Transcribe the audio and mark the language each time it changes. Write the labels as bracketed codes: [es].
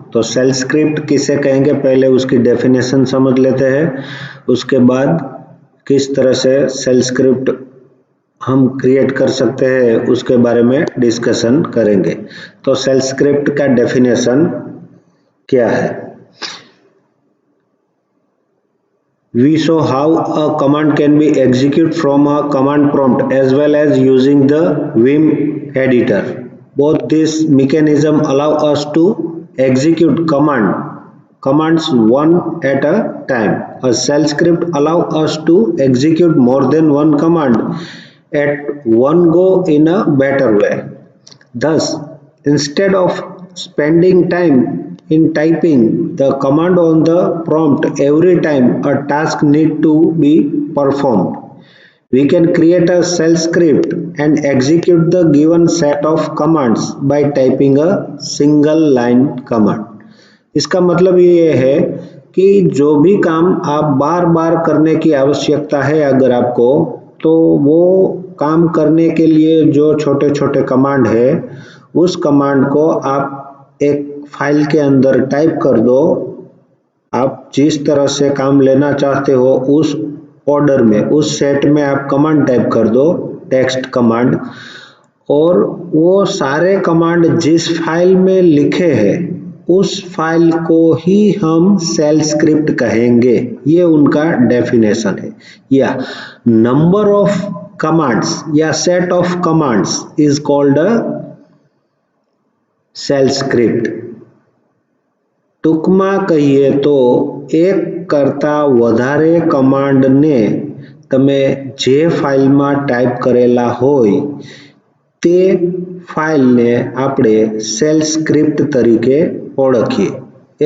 [hi] तो cell script किसे कहेंगे, पहले उसकी डेफिनेशन समझ लेते हैं। उसके बाद किस तरह से सेल स्क्रिप्ट हम क्रिएट कर सकते हैं उसके बारे में डिस्कशन करेंगे। तो सेल स्क्रिप्ट का डेफिनेशन क्या है? [en] We show how a command can be executed from a command prompt as well as using the Vim editor. Both these mechanisms allow us to execute commands one at a time. A shell script allows us to execute more than one command at one go in a better way. Thus, instead of spending time in typing the command on the prompt every time a task needs to be performed, we can create a shell script and execute the given set of commands by typing a single line command. [hi] इसका मतलब ये है कि जो भी काम आप बार बार करने की आवश्यकता है अगर आपको, तो वो काम करने के लिए जो छोटे छोटे कमांड है उस कमांड को आप एक फाइल के अंदर टाइप कर दो। आप जिस तरह से काम लेना चाहते हो उस ऑर्डर में, उस सेट में आप कमांड टाइप कर दो, टेक्स्ट कमांड, और वो सारे कमांड जिस फाइल में लिखे हैं उस फाइल को ही हम सेल स्क्रिप्ट कहेंगे। ये उनका डेफिनेशन है। [en] या number of commands या set of commands is called a shell script. [gu] ટૂંકમાં કહીએ તો એક કરતા વધારે કમાન્ડને તમે જે ફાઇલમાં ટાઈપ કરેલા હોય તે ફાઇલને આપણે સેલ સ્ક્રિપ્ટ તરીકે ઓળખીએ।